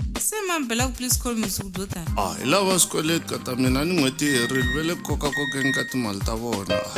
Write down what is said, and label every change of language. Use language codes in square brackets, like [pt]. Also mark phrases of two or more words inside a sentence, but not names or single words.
[ts] se mang phela ku- [en] please call me [ts] usiku byo tani hi lava swikweleti ka ta mina ni n'hweti yi herile ve le kokakokeni ka timali ta vona.